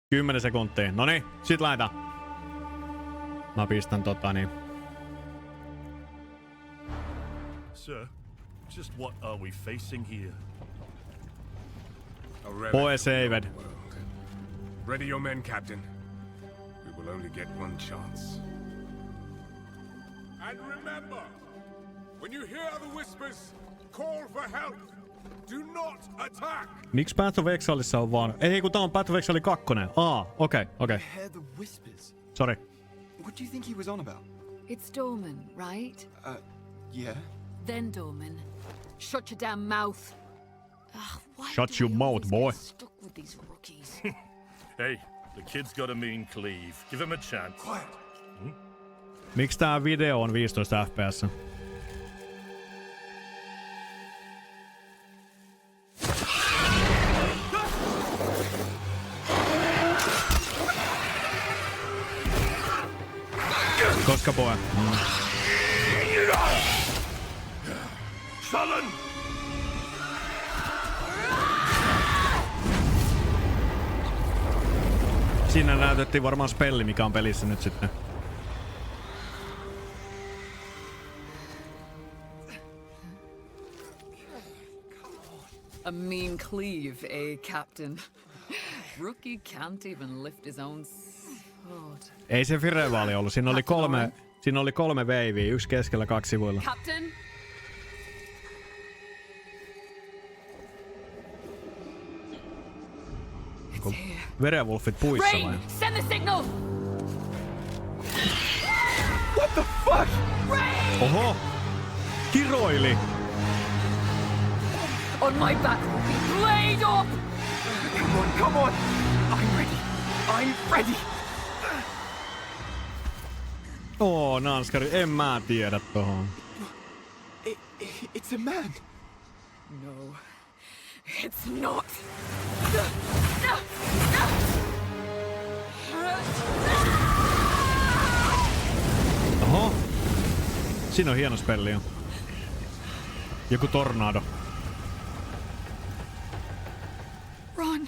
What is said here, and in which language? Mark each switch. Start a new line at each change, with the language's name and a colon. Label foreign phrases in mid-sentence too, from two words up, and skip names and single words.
Finnish: 10 sekuntia. Noniin, sit laita. Mä pistän
English: Sir, just what are we facing here? Boy saved. Ready your men, Captain. We will only get one chance. And remember, when you hear the whispers, call for help. Do not attack.
Finnish: Miksi Path of Exileissa on vaan... Ei, kun tää on Path of Exile 2. Okei.
English: Hear the whispers. Sorry. What do you think he was on about? It's Dorman, right? Yeah. Then Dorman, shut your damn mouth. Ugh, why Shut do your I mouth, always boy. get stuck with these rookies? Hey, the kid's got a mean cleave. Give him a chance. Quiet.
Finnish: Miksi tää video on 15 fps? Koska boy?
English: Sullen!
Finnish: Siinä näytettiin varmaan spelli, mikä on pelissä nyt sitten.
English: A mean cleave, eh, Captain? Rookie can't even lift his own sword.
Finnish: Ei se Firevaali ollut. Siinä oli kolme veiviä. Yksi keskellä, 2 sivuilla.
English: Captain? It's here.
Finnish: Werewolfit puissa vai?
English: Rain! Send the signal! What the fuck? Rain!
Finnish: Oho! Kiroili!
English: On my back will be blade up! Come on! I'm ready. I'm ready.
Finnish: Oo, Nanskari, en mä tiedä tohon.
English: It's a man. No, it's not.
Finnish: Oho! Siinä on hieno spelli jo. Joku tornado.
English: Run!